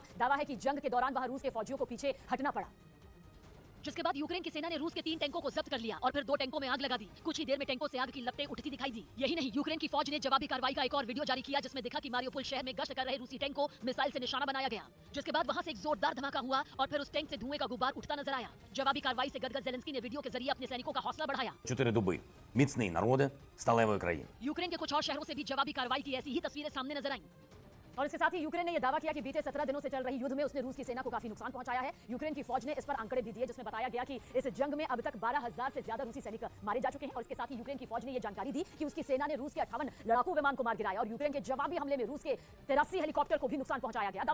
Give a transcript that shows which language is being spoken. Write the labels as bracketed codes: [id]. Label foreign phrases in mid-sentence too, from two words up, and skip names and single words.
[hi] दावा है कि जंग के दौरान वहां रूस के फौजियों को पीछे हटना पड़ा, जिसके बाद यूक्रेन की सेना ने रूस के 3 टैंकों को जब्त कर लिया और फिर 2 टैंकों में आग लगा दी। कुछ ही देर में टैंकों से आग की लपटें उठती दिखाई दी। यही नहीं, यूक्रेन की फौज ने जवाबी कार्रवाई का एक और वीडियो जारी किया, जिसमें दिखा कि मारियोपोल शहर में गश्त कर रहे रूसी टैंक को मिसाइल से निशाना बनाया गया, जिसके बाद वहां से एक जोरदार धमाका हुआ और फिर उस टैंक से धुएं का गुब्बार उठता नजर आया। जवाबी कार्रवाई से गदगद ज़ेलेंस्की ने वीडियो के जरिए अपने सैनिकों का हौसला बढ़ाया। [uk] 4 доби. Міцний народи сталевої країни. [hi] यूक्रेन के कुछ और शहरों से भी जवाबी कार्रवाई की ऐसी ही तस्वीरें सामने नजर आईं। और इसके साथ ही यूक्रेन ने यह दावा किया कि बीते 17 दिनों से चल रही युद्ध में उसने रूस की सेना को काफी नुकसान पहुंचाया है। यूक्रेन की फौज ने इस पर आंकड़े भी दिए, जिसमें बताया गया कि इस जंग में अब तक 12,000 से ज्यादा रूसी सैनिक मारे जा चुके हैं। और इसके साथ ही यूक्रेन की फौज ने यह जानकारी दी कि उसकी सेना ने रूस के 58 लड़ाकू विमान को मार गिराया और यूक्रेन के जवाबी हमले में रूस के 83 हेलीकॉप्टर को भी नुकसान पहुंचाया गया।